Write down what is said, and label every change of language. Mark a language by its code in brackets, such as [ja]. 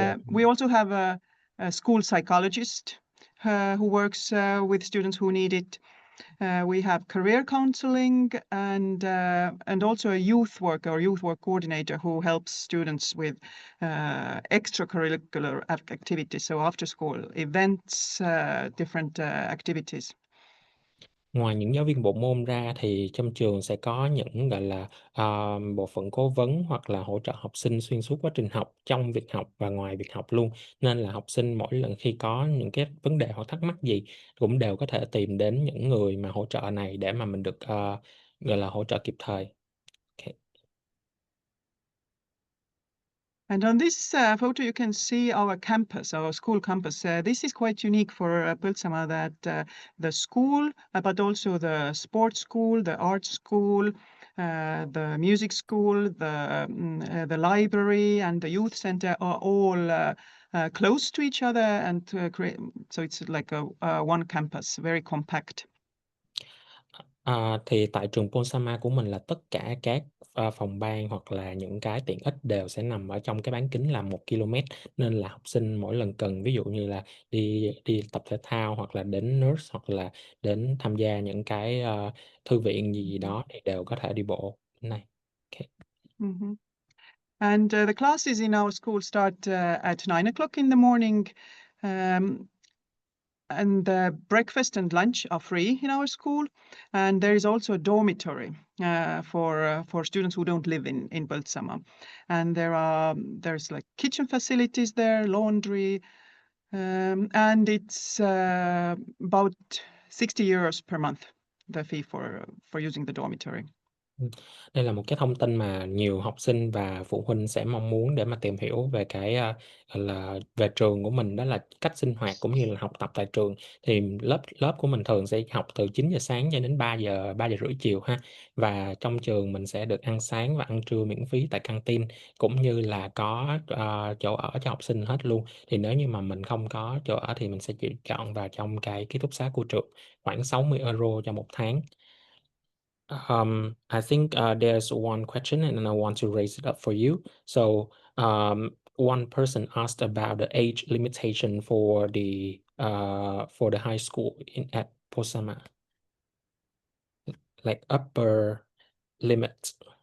[en] We also have a school psychologist who works with students who need it. We have career counseling and also a youth worker or youth work coordinator who helps students with extracurricular activities, so after school events, different activities. [vi] Ngoài những giáo viên bộ môn ra thì trong trường sẽ có những gọi là bộ phận cố vấn hoặc là hỗ trợ học sinh xuyên suốt quá trình học, trong việc học và ngoài việc học luôn. Nên là học sinh mỗi lần khi có những cái vấn đề hoặc thắc mắc gì cũng đều có thể tìm đến những người mà hỗ trợ này để mà mình được gọi là hỗ trợ kịp thời. [en] Okay. And on this photo, you can see our campus, our school campus. This is quite unique for Põltsamaa, that the school, but also the sports school, the art school, the music school, the library, and the youth center are all close to each other, and so it's like a one campus, very compact. [vi] Thì tại trường Põltsamaa của mình là tất cả các phòng ban hoặc là những cái tiện ích đều sẽ nằm ở trong cái bán kính là 1 km, nên là học sinh mỗi lần cần, ví dụ như là đi tập thể thao hoặc là đến nurse hoặc là đến tham gia những cái thư viện gì đó thì đều có thể đi bộ đến này. [en] Okay. Mm-hmm. And the classes in our school start at 9 o'clock in the morning. And breakfast and lunch are free in our school, and there is also a dormitory for students who don't live in Põltsamaa. And there's like kitchen facilities there, laundry, and it's about 60 euros per month, the fee for using the dormitory. [vi] Đây là một cái thông tin mà nhiều học sinh và phụ huynh sẽ mong muốn để mà tìm hiểu về cái gọi là về trường của mình, đó là cách sinh hoạt cũng như là học tập tại trường. Thì lớp của mình thường sẽ học từ 9 giờ sáng cho đến 3 giờ rưỡi chiều ha. Và trong trường mình sẽ được ăn sáng và ăn trưa miễn phí tại căng tin, cũng như là có chỗ ở cho học sinh hết luôn. Thì nếu như mà mình không có chỗ ở thì mình sẽ chỉ chọn vào trong cái ký túc xá của trường, khoảng 60 euro cho một tháng. [en] I think there's one question and I want to raise it up for you. So one person asked about the age limitation for the high school at Põltsamaa, like upper limit.